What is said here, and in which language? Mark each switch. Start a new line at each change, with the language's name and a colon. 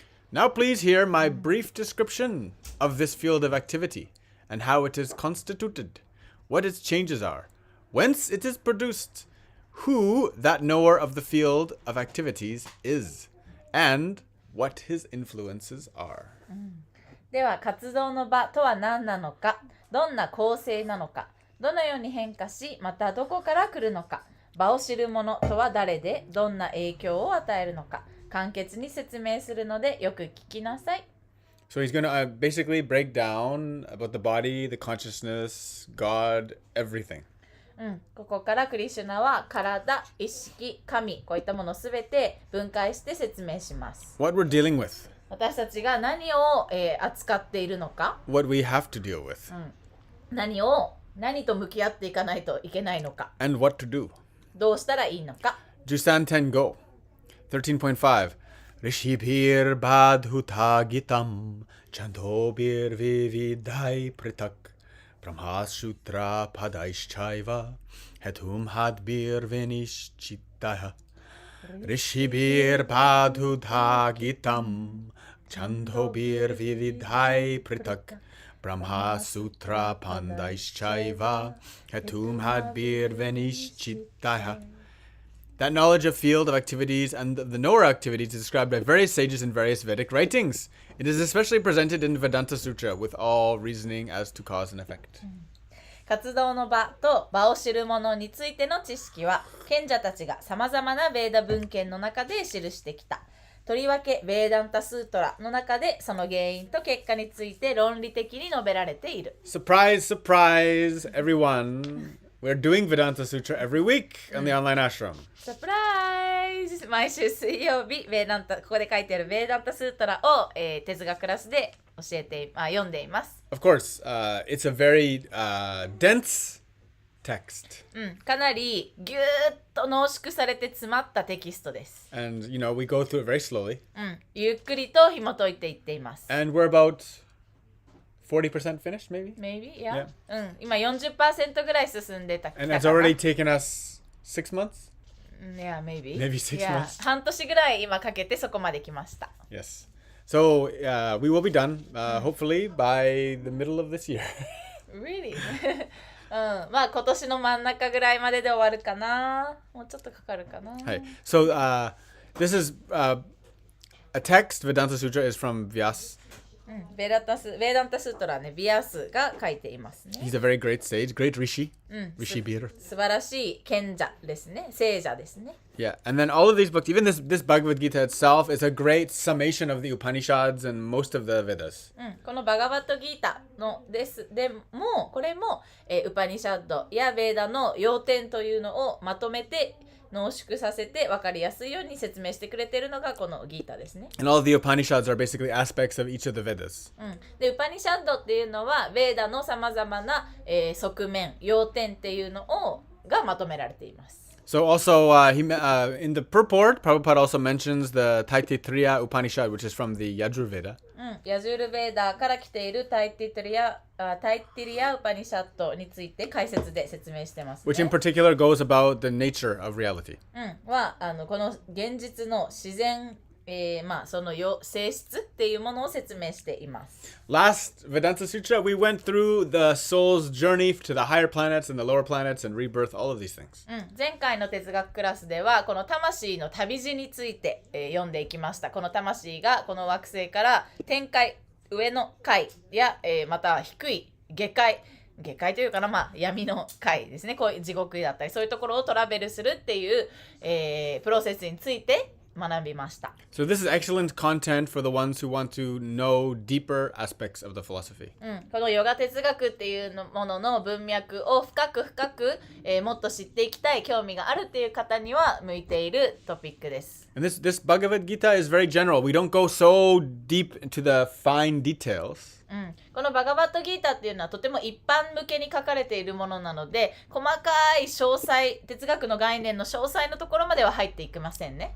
English: Now please hear my brief description of this field of activity and how it is constituted, what its changes are, whence it is produced, who that knower of the field of activities is, and what his influences are.
Japanese: では活動の場とは何なのか、どんな構成なのか、どのように変化し、またどこから来るのか、場を知る者とは誰で、どんな影響を与えるのか、簡潔に説明するのでよく聞きなさい。
English: So he's going to basically break down about the body, the consciousness, God, everything.
Japanese: ここからクリシュナは体、意識、神、こういったものすべて分解して説明します。
English: What we're dealing with,
Japanese: 私たちが何を、扱っているのか、
English: what we have to deal with,
Japanese: 何と向き合っていかないといけないのか、
English: and what to do.
Japanese: どうしたらいいのか。 Jusan 10 go.
Sanskrit: 13.5 Rishibhir badhuta gitam Chandobhir vividhai pritak Brahmasutra padaishchaiva Hetum hadbir vinishchitah Rishibhir badhuta gitam Chandobhir vividhai pritak Brahmasutra padaishchaiva Hetum hadbir vinishchitah.
English: That knowledge of field of activities and the knower activities is described by various sages in various Vedic writings. It is especially presented in Vedanta Sutra with all reasoning as to cause and effect.
Japanese: 活動の場と場を知る者についての知識は賢者たちがさまざまなベーダ文献の中で記してきた。とりわけベーダンタスートラの中でその原因と結果について論理的に述べられている。
English: Surprise, surprise, everyone. We're doing Vedanta Sutra every week on the online ashram.
Japanese: サプライズ！毎週水曜日ベーダンタ、ここで書いてあるベーダンタスートラを、哲学クラスで読んでいます。
English: Of course, it's a very dense text.
Japanese: かなりぎゅーっと濃縮されて詰まったテキストです。
English: And, you know, we go through it very slowly.
Japanese: ゆっくりと紐解いていっています。
English: And we're about 40% finished, maybe? Maybe, yeah.
Japanese: 今 40% ぐらい進んでた。
English: And it's already taken us 6 months? Yeah, maybe. Maybe 6 months.
Japanese: 半年ぐらい今かけてそこまで来ました。
English: Yes. So we will be done, hopefully, by the middle of this year. Really?
Japanese: まあ今年の真ん中ぐらいまでで終わるかな。もうちょっとかかるかな。
English: Hi. So this is a text. Vedanta Sutra is from Vyas.
Japanese: ベーダンタスートラね、ビアスが書いていますね。
English: He's a very great sage, great rishi.
Sanskrit: Rishibhir.
Japanese: 素晴らしい賢者ですね。聖者ですね。
English: Yeah, and then all of these books, even this Bhagavad Gita itself, is a great summation of the Upanishads and most of the Vedas.
Japanese: このバガバットギータのでもこれも、ウパニシャッドやベーダの要点というのをまとめて濃縮させて分かりやすいように説明してくれているのがこのギータですね。
English: And all of the Upanishads are basically aspects of each of the Vedas.
Japanese: でウパニシャッドっていうのはベーダのさまざまな、側面要点っていうのがまとめられています。
English: So also, in the purport, Prabhupada also mentions the Taittiriya Upanishad, which is from the Yajurveda.
Japanese: ヤジュール・ベーダーから来ているタイティリアウパニシャットについて解説で説明してますね。
English: which in particular goes about the nature of reality.
Japanese: はこの現実の自然、その性質っていうものを説明しています。
English: Last Vedanta Sutra, we went through the soul's journey to the higher planets and the lower planets and rebirth, all of these things.
Japanese: 前回の哲学クラスではこの魂の旅路について、読んでいきました。この魂がこの惑星から天界、上の界や、また低い下界というかな、闇の界ですね。こういう地獄だったりそういうところをトラベルするっていう、プロセスについて学びました。
English: So this is excellent content for the ones who want to know deeper aspects of the philosophy.
Japanese: このヨガ哲学っていうものの文脈を深く、もっと知っていきたい興味があるっていう方には向いているトピックです。
English: And this Bhagavad Gita is very general. We don't go so deep into the fine details.
Japanese: このバガバットギータっていうのはとても一般向けに書かれているものなので、細かい詳細、哲学の概念の詳細のところまでは入っていきませんね。